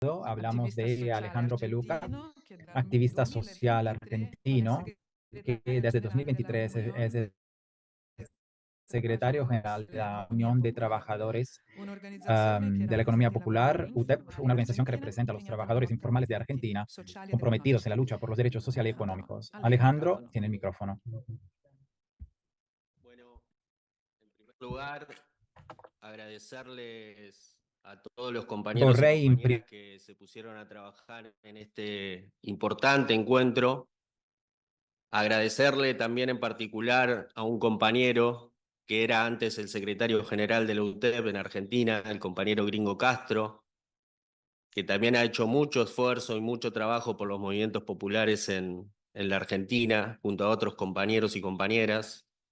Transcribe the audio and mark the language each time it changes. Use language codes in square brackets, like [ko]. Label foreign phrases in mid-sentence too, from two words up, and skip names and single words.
[es] hablamos [it] attivista [es] de [it] sociale [es] Alejandro Peluca, [it] argentino che dal [es] activista social [it] 2023 è [es] argentino, que [it] segretario [es] desde [it] generale della [es] 2023 es Unión, el secretario general de la Unión de Trabajadores [it] un'organizzazione che [es] de la Economía [it] rappresenta i [es] Popular, [it] lavoratori [es] UTEP, [it] informali [es] una organización que [it] argentini [es] representa a los [it] impegnata alla [es] trabajadores [it] lotta per [es] informales [it] i [es] de [it] diritti [es] Argentina, [it] sociali ed [es] comprometidos en la [it] economici. [es] lucha por los derechos sociales y [it] Alejandro, [es] económicos. [it] a lei il [es] Alejandro [it] microfono. [es] tiene el micrófono. Bueno, en primer lugar, agradecerles a todos los compañeros y [it] Vorrei in [es] compañeras que se pusieron a trabajar en este importante encuentro. Agradecerle también en particular a un compañero que era antes el secretario general de la UTEP en Argentina, el compañero Gringo Castro, que también ha hecho mucho esfuerzo y mucho trabajo por los movimientos populares en la Argentina, junto a otros compañeros y compañeras.